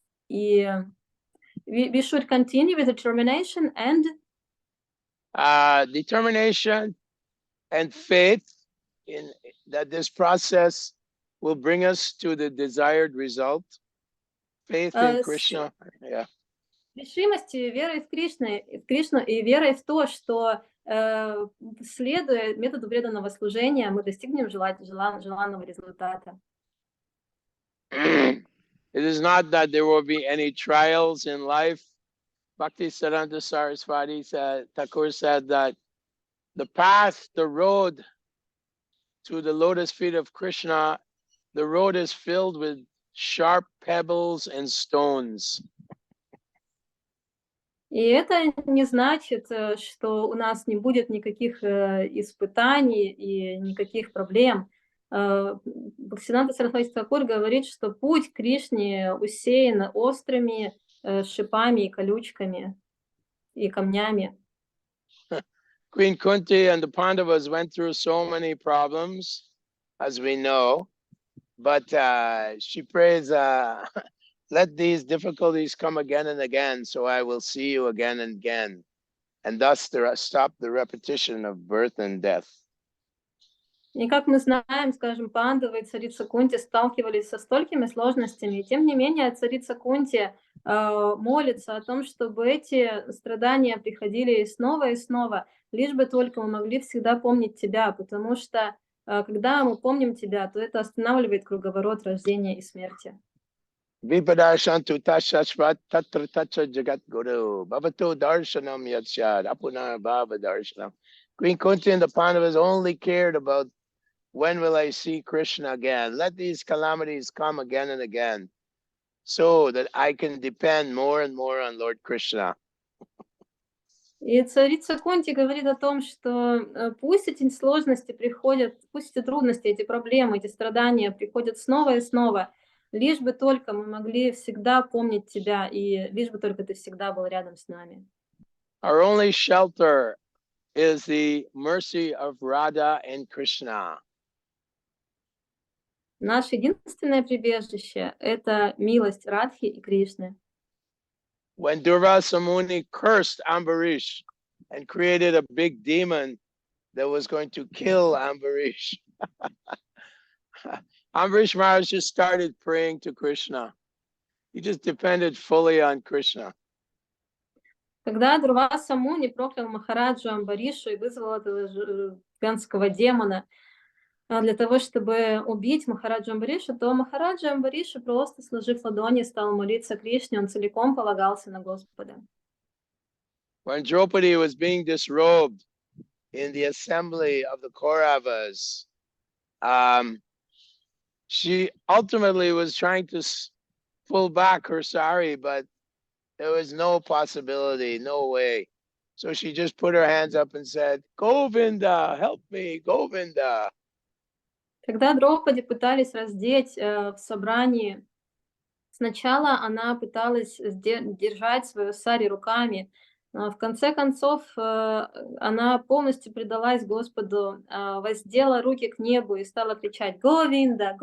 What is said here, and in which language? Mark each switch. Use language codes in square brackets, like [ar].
[en] И we should continue with determination and determination and faith in that this process will bring us to the desired result. Faith in Krishna. Yeah. [ru] Решимостью, верой в Кришну и верой в то, что следуя методу преданного служения, мы достигнем желанного результата. [en] It is not that there will be any trials in life. Bhaktisiddhanta Saraswati Thakur said that the path, the road to the lotus feet of Krishna, the road is filled with sharp pebbles and stones. [ru] И это не значит, что у нас не будет никаких испытаний и никаких проблем. Бхактисиddhanta Сарасвати Тхакур говорит, что путь к Кришне усеян острыми шипами и колючками и камнями. [en] Queen Kunti and the Pandavas went through so many problems, as we know, but she prays, let these difficulties come again and again, so I will see you again and again, and thus stop the repetition of birth and death. [ru] И как мы знаем, скажем, Пандавы и царица Кунти сталкивались со столькими сложностями, и тем не менее царица Кунти молится о том, чтобы эти страдания приходили и снова, лишь бы только мы могли всегда помнить тебя, потому что когда мы помним тебя, то это останавливает круговорот рождения и смерти. [sa] Vipadarsantu tashashvat tatra tacha jagat guru. Bhavatu darshanam yatshad. Apunar bhava darshanam. [en] Queen Kunti and the Pandavas only cared about when will I see Krishna again? Let these calamities come again and again so that I can depend more and more on Lord Krishna. [ru] И царица Кунти говорит о том, что пусть эти сложности приходят, пусть эти трудности, эти проблемы, эти страдания приходят снова и снова, лишь бы только мы могли всегда помнить тебя, и лишь бы только ты всегда был рядом с нами. [en] Our only shelter is the mercy of Radha and Krishna. [ru] Наше единственное прибежище — это милость Радхи и Кришны. [en] When Durvasa Muni cursed Ambarish and created a big demon that was going to kill Ambarish, Ambarish Maharaj just started praying to Krishna. He just depended fully on Krishna. [ru] Когда Дурваса Муни проклял Махараджу Амбаришу и вызвал этого гигантского демона для того, чтобы убить Махараджу Амбаришу, то Махараджа Амбаришу, просто сложив ладони, стал молиться Кришне, он целиком полагался на Господа. [en] When Draupadi was being disrobed in the assembly of the Kauravas, she ultimately was trying to pull back her sari, but there was no possibility, no way. So she just put her hands up and said, Govinda, help me, Govinda. [ru] Когда Драупади пытались раздеть в собрании, сначала она пыталась держать свою сари руками, но в конце концов она полностью предалась Господу, воздела руки к небу и стала кричать «Говинда!